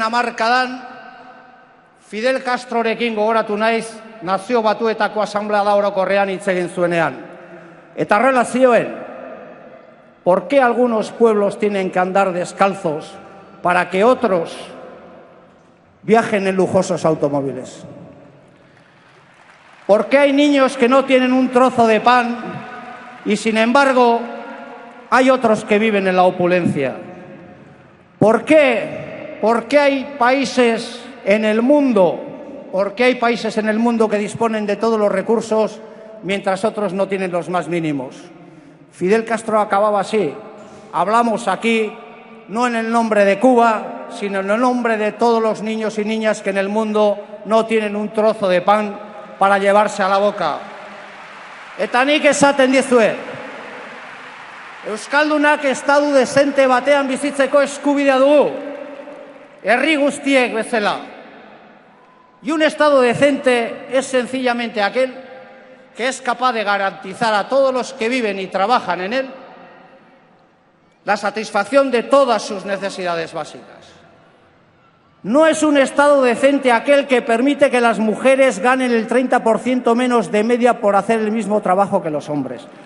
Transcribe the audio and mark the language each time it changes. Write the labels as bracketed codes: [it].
[eu] hamarkadan, Fidel Castrorekin gogoratu naiz, Nazio Batuetako Asanblea Orokorrean hitz egin zuenean. Eta horrela zioen, [es] ¿por qué algunos pueblos tienen que andar descalzos para que otros viajen en lujosos automóviles? ¿Por qué hay niños que no tienen un trozo de pan y, sin embargo, hay otros que viven en la opulencia? ¿Por qué hay países en el mundo? ¿Por qué hay países en el mundo que disponen de todos los recursos mientras otros no tienen los más mínimos? Fidel Castro acababa así. Hablamos aquí no en el nombre de Cuba, sino en el nombre de todos los niños y niñas que en el mundo no tienen un trozo de pan para llevarse a la boca. [eu] Eta nik esaten dizuet, Euskaldunak estadu dezente batean bizitzeko eskubidea dugu, herri guztiek bezala. [es] Y un estado decente es sencillamente aquel que es capaz de garantizar a todos los que viven y trabajan en él la satisfacción de todas sus necesidades básicas. No es un estado decente aquel que permite que las mujeres ganen el 30% menos de media por hacer el mismo trabajo que los hombres.